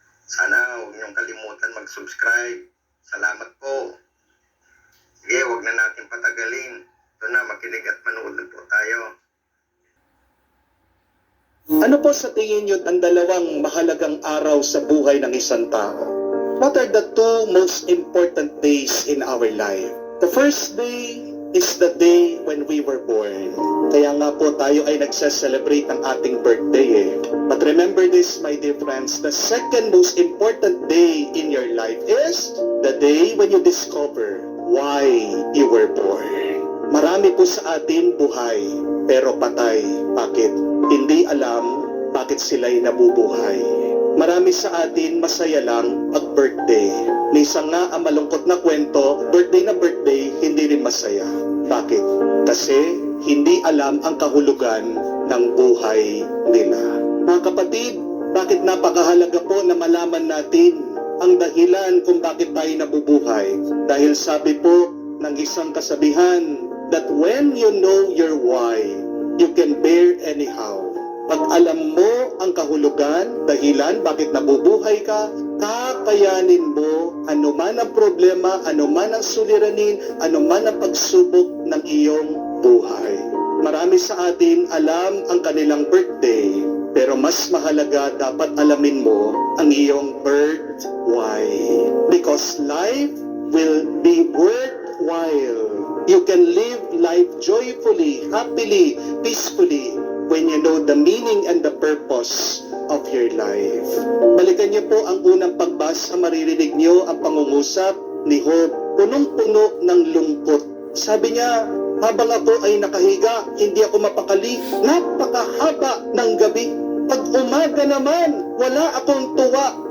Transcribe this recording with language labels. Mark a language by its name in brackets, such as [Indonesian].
[Filipino] Sana huwag niyong kalimutan mag-subscribe. Salamat po. Sige, huwag na natin patagalin. Ito na, makinig at manood na po tayo. Ano po sa tingin niyo ang dalawang mahalagang araw sa buhay ng isang tao? [English] What are the two most important days in our life? The first day is the day when we were born. [Filipino] Kaya nga po tayo ay nagse-celebrate ng ating birthday [English] But remember this, my dear friends, the second most important day in your life is the day when you discover why you were born. [Filipino] Marami po sa atin buhay, pero patay. Bakit? Hindi alam bakit sila'y nabubuhay. Marami sa atin masaya lang pag birthday. Minsan nga ang malungkot na kwento, birthday na birthday, hindi rin masaya. Bakit? Kasi hindi alam ang kahulugan ng buhay nila. Mga kapatid, bakit napakahalaga po na malaman natin ang dahilan kung bakit tayo nabubuhay? Dahil sabi po ng isang kasabihan, [English] that when you know your why, you can bear anyhow. [Filipino] Pag alam mo ang kahulugan, dahilan, bakit nabubuhay ka, kakayanin mo anuman ang problema, anuman ang suliranin, anuman ang pagsubok ng iyong buhay. Marami sa atin alam ang kanilang birthday, pero mas mahalaga dapat alamin mo ang iyong birth why. [English] Because life will be worthwhile. You can live life joyfully, happily, peacefully when you know the meaning and the purpose of your life. [Filipino] Balikan niyo po ang unang pagbasa, maririnig niyo ang pangungusap ni Job, punong-puno ng lungkot. Sabi niya, habang ako ay nakahiga, hindi ako mapakali. Napakahaba ng gabi. Pag umaga naman, wala akong tuwa.